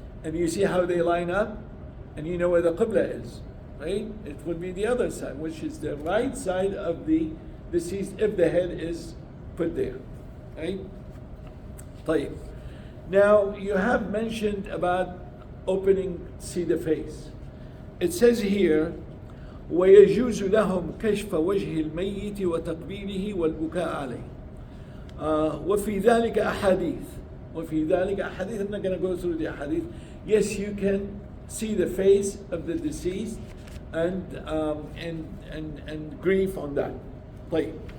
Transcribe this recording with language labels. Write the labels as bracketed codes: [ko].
[en] And you see how they line up, and you know where the Qibla is. right? It will be the other side, which is the right side of the deceased if the head is put there, right? [ar] طيب. [en] Now you have mentioned about opening, see the face. It says here, [ar] ويجوز لهم كشف وجه الميت وتقبيله والبكاء عليه. وفي ذلك أحاديث. [en] I'm not going to go through the ahadith. Yes, you can see the face of the deceased and grief on that. [ar] طيب.